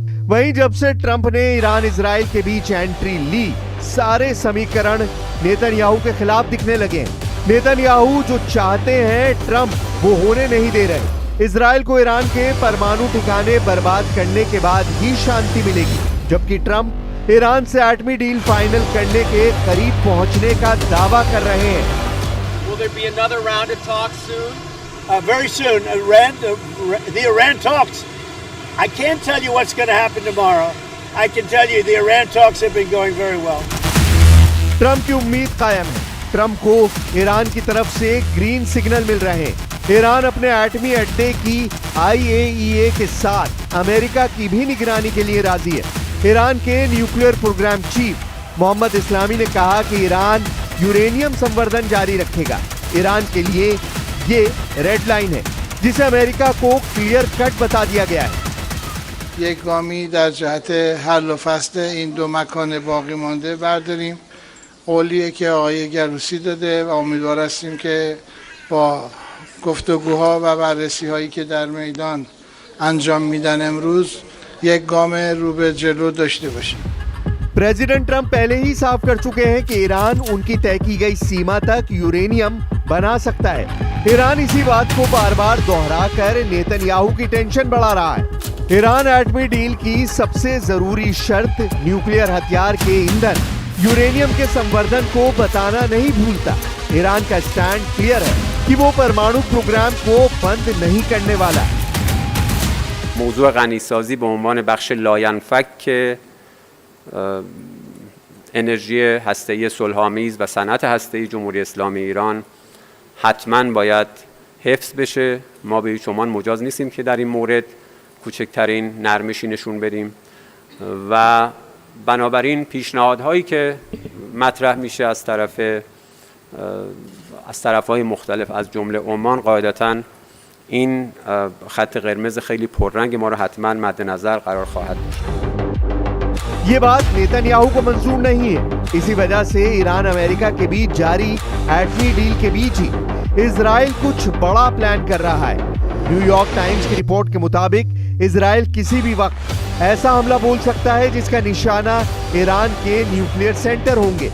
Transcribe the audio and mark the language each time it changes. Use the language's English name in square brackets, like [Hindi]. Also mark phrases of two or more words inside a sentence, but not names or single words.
[Hindi] वहीं जब से ट्रंप ने ईरान इजराइल के बीच एंट्री ली, सारे समीकरण नेतन्याहू के खिलाफ दिखने लगे हैं। नेतन्याहू जो चाहते हैं ट्रंप वो होने नहीं दे रहे। इजराइल को ईरान के परमाणु ठिकाने बर्बाद करने के बाद ही शांति मिलेगी, जबकि ट्रंप ईरान से एटमी [English] deal final [Hindi] करने के करीब पहुंचने का दावा कर रहे हैं। [English] Will there be another round of talks soon? Very soon. The Iran talks. I can't tell you what's going to happen tomorrow. I can tell you the Iran talks have been going very well. [Hindi] ट्रंप की उम्मीद कायम है। ट्रंप को ईरान की तरफ से [English] green signal [Hindi] मिल रहे हैं। ईरान अपने एटमी अड्डे की IAEA के साथ अमेरिका की भी निगरानी के लिए राजी है। ईरान के [English] nuclear program chief [Hindi] मोहम्मद इस्लामी ने कहा कि ईरान यूरेनियम संवर्धन जारी रखेगा। ईरान के लिए ये [English] red line [Hindi] है जिसे अमेरिका को [English] clear cut [Hindi] बता दिया गया है। [Persian] یک گامی در جهت حل و فصل این 2 مکان باقی مانده برداریم. قولیه که آقای گروسی داده و امیدوار هستیم که با گفتگوها و بررسی‌هایی که در میدان انجام میدن امروز یک گام رو به جلو داشته باشیم. [Hindi] प्रेसिडेंट ट्रंप पहले ही साफ कर चुके हैं कि ईरान उनकी तय की गई सीमा तक यूरेनियम बना सकता है। ईरान इसी बात को बार बार दोहराकर नेतन्याहू की टेंशन बढ़ा रहा है। ईरान एटमी डील की सबसे जरूरी शर्त न्यूक्लियर हथियार के ईंधन यूरेनियम के संवर्धन को बताना नहीं भूलता। ईरान का [English] stand clear [Hindi] है कि वो परमाणु प्रोग्राम को बंद नहीं करने वाला। [Persian] موضوع غنیسازی به عنوان بخش لاینفک انرژی هسته‌ای صلح‌آمیز و صنعت هسته‌ای جمهوری اسلامی ایران حتما باید حفظ بشه. ما به هیچ عنوان مجاز نیستیم که در این مورد کوچکترین نرمشی نشون بدیم و بنابراین پیشنهادهایی که مطرح میشه از طرف از طرف‌های مختلف از جمله عمان قاعدتاً این خط قرمز خیلی پررنگ ما رو حتما مد نظر قرار خواهد داشت. [Hindi] ये बात नेतन्याहू को मंजूर नहीं है। इसी वजह से ईरान अमेरिका के बीच जारी एटमी डील के बीच ही इजराइल कुछ बड़ा प्लान कर रहा है। न्यूयॉर्क टाइम्स की रिपोर्ट के मुताबिक इजराइल किसी भी वक्त ऐसा हमला बोल सकता है जिसका निशाना ईरान के [English] nuclear center [Hindi] होंगे।